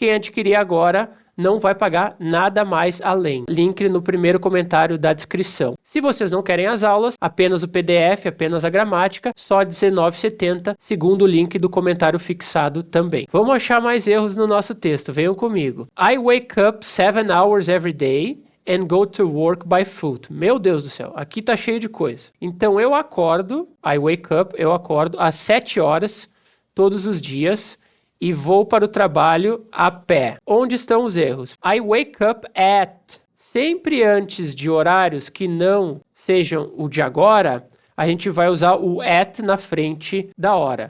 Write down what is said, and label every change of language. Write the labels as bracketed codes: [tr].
[pt] Quem adquirir agora não vai pagar nada mais além. Link no primeiro comentário da descrição. Se vocês não querem as aulas, apenas o PDF, apenas a gramática, só R$19,70, segundo o link do comentário fixado também. Vamos achar mais erros no nosso texto, venham comigo. [en] I wake up 7 hours every day and go to work by foot. [pt] Meu Deus do céu, aqui tá cheio de coisa. Então eu acordo, [en] I wake up, [pt] eu acordo às 7 horas todos os dias e vou para o trabalho a pé. Onde estão os erros? [en] I wake up at. [pt] Sempre antes de horários que não sejam o de agora, a gente vai usar o at na frente da hora.